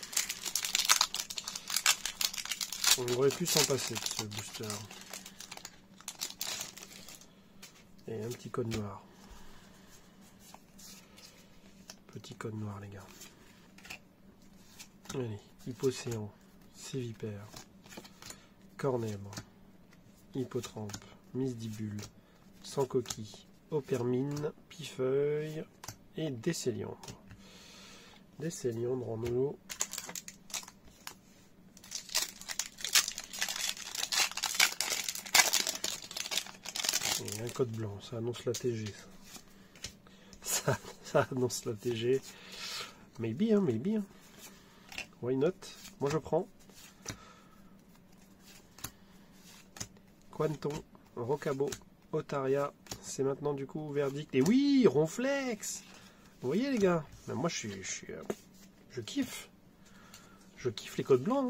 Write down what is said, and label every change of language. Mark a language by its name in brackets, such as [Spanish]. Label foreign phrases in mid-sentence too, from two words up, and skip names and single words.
[French] On aurait pu s'en passer de ce booster. Et un petit code noir. Petit code noir, les gars. Allez, Hypocéan, Sévipère, Cornèbre, Hippotrampe, Misdibule, Sans Coquille, Opermine, Pifeuille et Décéliandre. Décéliandre en eau. Et un code blanc, ça annonce la TG. Ça annonce la TG. [English] Maybe, hein, maybe. Hein. Why not? [French] Moi je prends. Quanton, Rocabo, Otaria. C'est maintenant du coup verdict. Et oui, Ronflex. Vous voyez les gars, ben, moi je kiffe. Je kiffe les codes blancs.